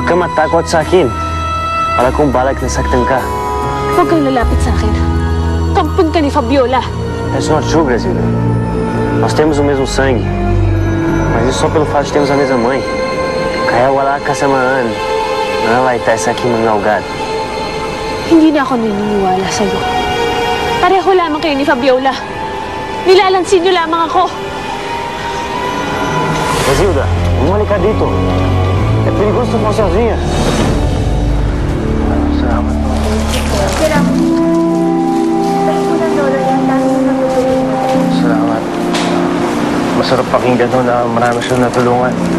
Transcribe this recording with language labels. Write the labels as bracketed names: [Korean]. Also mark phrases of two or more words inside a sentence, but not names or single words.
[Filipino] takot sa akin. Para kung balak nasaktan ka. Huwag kang lalapit sa akin. Kampun ka ni Fabiola. [English] That's not true, Brasília. [Portuguese] Nós temos o mesmo sangue. Mas isso só pelo fato de termos a mesma mãe. [Filipino] Kaya wala kasamaan na nalaitay sa aking mga ugat. Hindi na ako naniniwala sa'yo. Pareho lamang kayo ni Fabiola. Nilalansin niyo lamang ako. Brasilda, bumalik ka dito. [Portuguese] É perigoso tumar sozinha. [Filipino] Salamat. Salamat. Masarap pakinggan no na marami siyang natulungan.